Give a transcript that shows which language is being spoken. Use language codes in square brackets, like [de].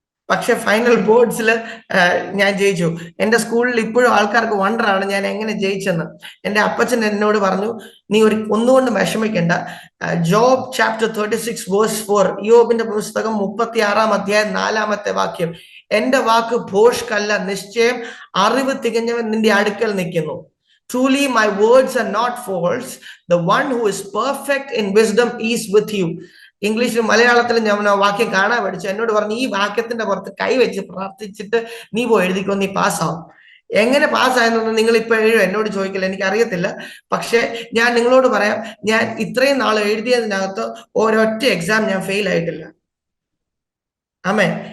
[ml] പക്ഷെ ഫൈനൽ ബോർഡ്സിൽ ഞാൻ ജയിച്ചു. എൻ്റെ സ്കൂളിൽ ഇപ്പോഴും ആൾക്കാർക്ക് വണ്ടറാണ് ഞാൻ എങ്ങനെ ജയിച്ചെന്ന്. എൻ്റെ അപ്പച്ചൻ എന്നോട് പറഞ്ഞു, നീ ഒന്നുകൊണ്ടും വിഷമിക്കണ്ട. ജോബ് ചാപ്റ്റർ 36 വേഴ്സ് 4, യോബിന്റെ പുസ്തകം 36-ാം അധ്യായം 4-ാമത്തെ വാക്യം, എന്റെ വാക്ക് ഭോഷ്കല്ല, നിശ്ചയം അറിവ് തികഞ്ഞവൻ നിന്റെ അടുക്കൽ നിൽക്കുന്നു. [en] Truly my words are not false. The one who is perfect in wisdom is with you. [ml] ഇംഗ്ലീഷിലും മലയാളത്തിലും ഞാൻ ആ വാക്യം കാണാൻ പഠിച്ചു. എന്നോട് പറഞ്ഞു, ഈ വാക്യത്തിന്റെ പുറത്ത് കൈവച്ച് പ്രാർത്ഥിച്ചിട്ട് നീ പോയി എഴുതിക്കോ, നീ പാസ്സാവും. എങ്ങനെ പാസ്സായെന്നൊന്നും നിങ്ങൾ ഇപ്പൊ എന്നോട് ചോദിക്കില്ല, എനിക്ക് അറിയത്തില്ല. പക്ഷെ ഞാൻ നിങ്ങളോട് പറയാം, ഞാൻ ഇത്രയും നാൾ എഴുതിയതിനകത്ത് ഒരൊറ്റ എക്സാം ഞാൻ ഫെയിൽ ആയിട്ടില്ല. ആമേൻ.